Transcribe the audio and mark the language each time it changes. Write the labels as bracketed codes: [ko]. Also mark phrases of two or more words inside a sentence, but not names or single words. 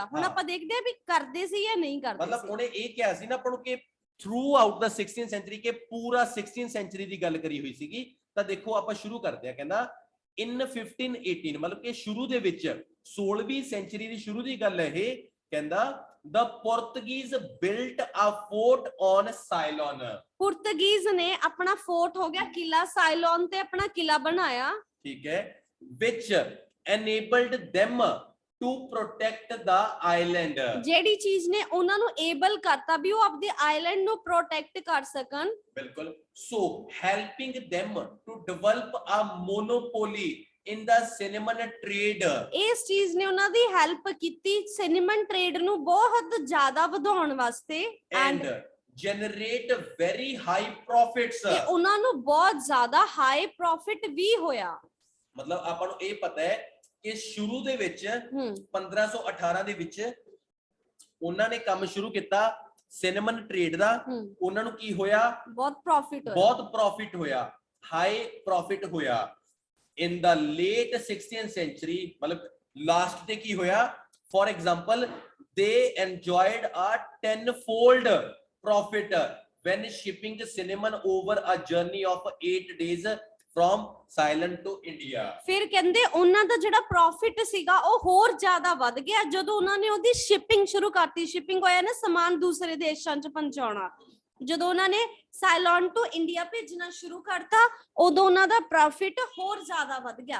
[pa] ਹੁਣ ਆਪਾਂ ਦੇਖਦੇ ਆ ਵੀ ਕਰਦੇ ਸੀ ਜਾਂ ਨਹੀਂ ਕਰਦੇ, ਮਤਲਬ ਉਹਨੇ ਇਹ ਕਿਹਾ ਸੀ ਨਾ ਆਪਾਂ ਨੂੰ ਕਿ [en] throughout the 16th century, [pa] ਕਿ ਪੂਰਾ [en] 16th century [pa] ਦੀ ਗੱਲ ਕਰੀ ਹੋਈ ਸੀਗੀ। ਤਾਂ ਦੇਖੋ ਆਪਾਂ ਸ਼ੁਰੂ ਕਰਦੇ ਆ, ਕਹਿੰਦਾ ਇਨ 1518 ਮਤਲਬ ਕਿ ਸ਼ੁਰੂ ਦੇ ਵਿੱਚ 16ਵੀਂ ਸੈਂਚਰੀ ਦੀ ਸ਼ੁਰੂ ਦੀ ਗੱਲ ਹੈ ਇਹ। [en] ਕਹਿੰਦਾ the Portuguese built a fort on Ceylon, [pa] ਪੁਰਤਗੀਜ਼ ਨੇ ਆਪਣਾ ਫੋਰਟ ਹੋ ਗਿਆ ਕਿਲਾ ਸਾਇਲੋਨ ਤੇ ਆਪਣਾ ਕਿਲਾ ਬਣਾਇਆ, ਠੀਕ ਹੈ, [en] which enabled them to protect the island, [pa] ਜਿਹੜੀ ਚੀਜ਼ ਨੇ ਉਹਨਾਂ ਨੂੰ ਏਬਲ ਕਰਤਾ ਵੀ ਉਹ ਆਪਦੇ ਆਈਲੈਂਡ ਨੂੰ ਪ੍ਰੋਟੈਕਟ ਕਰ ਸਕਣ। ਬਿਲਕੁਲ। [en] so helping them to develop a monopoly in the cinnamon trade, [pa] ਇਸ ਚੀਜ਼ ਨੇ ਉਹਨਾਂ ਦੀ ਹੈਲਪ ਕੀਤੀ [en] cinnamon trade [pa] ਨੂੰ ਬਹੁਤ ਜ਼ਿਆਦਾ ਵਧਾਉਣ ਵਾਸਤੇ, [en] and generate very high profits, [pa] ਤੇ ਉਹਨਾਂ ਨੂੰ ਬਹੁਤ ਜ਼ਿਆਦਾ [en] high profit [pa] ਵੀ ਹੋਇਆ। ਮਤਲਬ ਆਪਾਂ ਨੂੰ ਇਹ ਪਤਾ ਹੈ ਕਿ ਸ਼ੁਰੂ ਦੇ ਵਿੱਚ 1518 ਦੇ ਵਿੱਚ ਉਹਨਾਂ ਨੇ ਕੰਮ ਸ਼ੁਰੂ ਕੀਤਾ [en] cinnamon trade [pa] ਦਾ, ਉਹਨਾਂ ਨੂੰ ਕੀ ਹੋਇਆ ਬਹੁਤ ਪ੍ਰੋਫਿਟ ਹੋਇਆ, ਬਹੁਤ ਪ੍ਰੋਫਿਟ ਹੋਇਆ, [en] high profit [pa] ਹੋਇਆ। [en] in the late 16th century [pa] ਮਤਲਬ ਲਾਸਟ ਤੇ ਕੀ ਹੋਇਆ, [en] for example they enjoyed a 10-fold profit when shipping cinnamon over a journey of 8 days from Ceylon to India। ਫਿਰ [pa] ਕਹਿੰਦੇ ਉਹਨਾਂ ਦਾ ਜਿਹੜਾ ਪ੍ਰੋਫਿਟ ਸੀਗਾ ਉਹ ਹੋਰ ਜ਼ਿਆਦਾ ਵੱਧ ਗਿਆ ਜਦੋਂ ਉਹਨਾਂ ਨੇ ਉਹਦੀ ਸ਼ਿਪਿੰਗ ਸ਼ੁਰੂ ਕਰਤੀ। ਸ਼ਿਪਿੰਗ ਹੋਇਆ ਨਾ ਸਮਾਨ ਦੂਸਰੇ ਦੇਸ਼ਾਂ 'ਚ ਪਹੁੰਚਾਉਣਾ, ਜਦੋਂ ਉਹਨਾਂ ਨੇ ਸਾਇਲੋਨ ਤੋਂ ਇੰਡੀਆ ਭੇਜਣਾ ਸ਼ੁਰੂ ਕਰਤਾ ਉਦੋਂ ਉਹਨਾਂ ਦਾ ਪ੍ਰੋਫਿਟ ਹੋਰ ਜ਼ਿਆਦਾ ਵੱਧ ਗਿਆ।